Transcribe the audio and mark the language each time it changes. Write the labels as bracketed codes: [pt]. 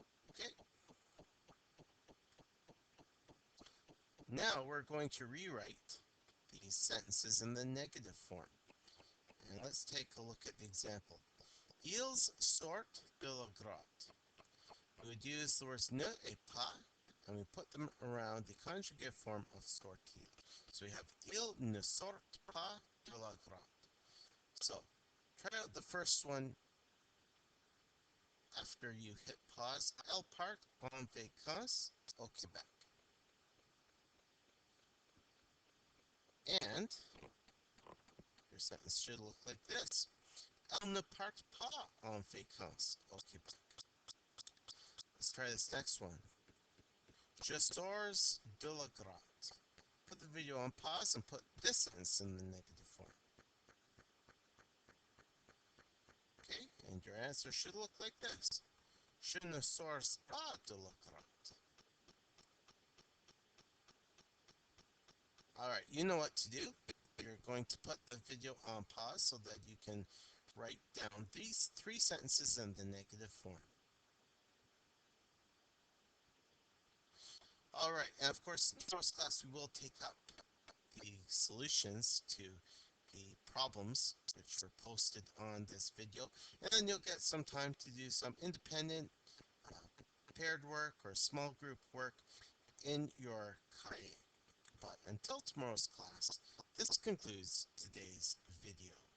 [en] Okay. Now we're going to rewrite these sentences in the negative form. And let's take a look at the example. [fr] Ils sortent de la grotte. [en] We would use the words ne et pas, and we put them around the conjugate form of sortir. So we have [fr] ils ne sortent pas de la grotte. [en] So try out the first one after you hit pause. [fr] Elle part en vacances au Québec. [en] And Your sentence should look like this. [fr] Elle ne part pas en vacances au Québec. [en] Let's try this next one. [fr] Je sors de la grotte. [en] Put the video on pause and put this sentence in the negative form. Okay, and your answer should look like this. [fr] Je ne sors pas de la grotte. [en] Alright, you know what to do. You're going to put the video on pause so that you can write down these 3 sentences in the negative form. Alright, and of course, in tomorrow's class we will take up the solutions to the problems which were posted on this video, and then you'll get some time to do some independent paired work or small group work in your cahier. But until tomorrow's class, this concludes today's video.